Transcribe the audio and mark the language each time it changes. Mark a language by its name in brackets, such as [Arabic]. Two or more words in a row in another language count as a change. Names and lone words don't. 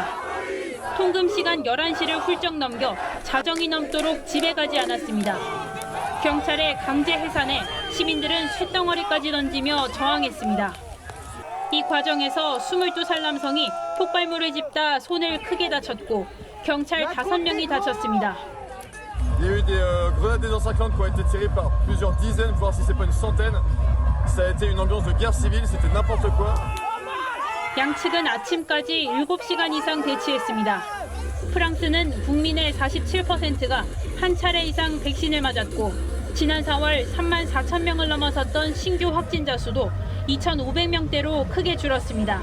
[Korean] 통금 시간 11시를 훌쩍 넘겨 자정이 넘도록 집에 가지 않았습니다. 경찰의 강제 해산에 시민들은 쇳덩어리까지 던지며 저항했습니다. 이 과정에서 22살 남성이 폭발물을 집다 손을 크게 다쳤고 경찰 5명이 다쳤습니다. [French] des grenades des anti-cyclones qui ont été tirées par plusieurs dizaines, voire si c'est pas une centaine. Ça a été une ambiance de guerre civile, c'était n'importe quoi. [Korean] 양측은 아침까지 7시간 이상 대치했습니다. 프랑스는 국민의 47%가 한 차례 이상 백신을 맞았고 지난 4월 3만 4천 명을 넘어섰던 신규 확진자 수도 2,500명대로 크게 줄었습니다.